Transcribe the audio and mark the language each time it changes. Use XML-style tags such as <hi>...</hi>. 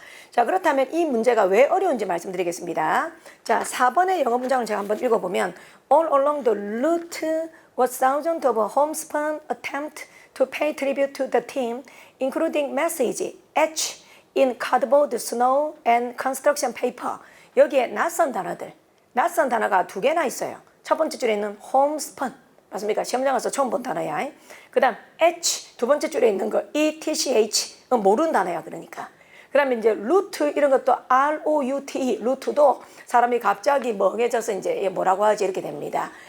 <ko>자, 그렇다면 이 문제가 왜 어려운지 말씀드리겠습니다. 자, 4번의 영어 문장을 제가 한번 읽어보면</ko> <en>All along the route was thousands of homespun attempt to pay tribute to the team, including message etched in cardboard, snow, and construction paper.</en> <ko>여기에 낯선 단어들, 낯선 단어가 2개나 있어요. 첫 번째 줄에 있는 homespun, 맞습니까? 시험장 가서 처음 본 단어야. 그 다음 etch, 두 번째 줄에 있는 거 ETCH, 모르는 단어야. 그러니까 그 다음에 이제 루트 이런 것도 ROUTE, 루트도 사람이 갑자기 멍해져서 이제 뭐라고 하지 이렇게 됩니다.</ko>